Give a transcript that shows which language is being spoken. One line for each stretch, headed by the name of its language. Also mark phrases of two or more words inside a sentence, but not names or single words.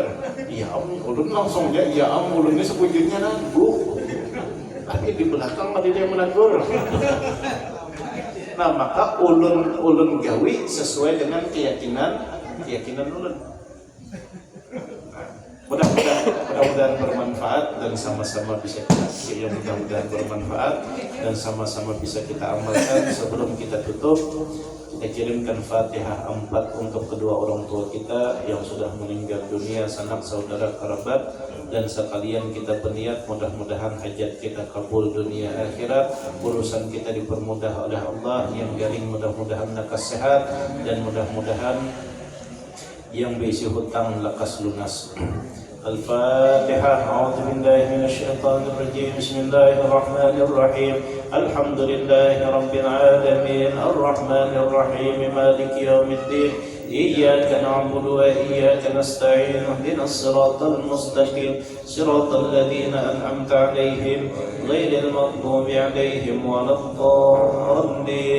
Banjar: Ya ulun langsung ya ulun ini sebujurnya nanggu.
Indonesian: Tapi di belakang ada dia menegur. Nah, maka
Banjar: ulun gawi
Indonesian: sesuai dengan keyakinan ulun. Mudah-mudahan bermanfaat dan sama-sama bisa kita amalkan. Sebelum kita tutup, kita kirimkan Fatihah 4 untuk kedua orang tua kita yang sudah meninggal dunia, sanak saudara kerabat, dan sekalian kita berniat mudah-mudahan hajat kita kabul dunia akhirat, urusan kita dipermudah oleh Allah, yang garing mudah-mudahan lekas sehat, dan mudah-mudahan yang berisi hutang lekas lunas. Al-Fatihah.
Arabic: أعوذ بالله من الشيطان الرجيم. بسم الله الرحمن الرحيم. الحمد لله رب العالمين. الرحمن الرحيم. مالك يوم الدين. إياك نعبد وإياك نستعين. اهدنا الصراط المستقيم. صراط الذين أنعمت عليهم غير المغضوب عليهم ولا الضالين.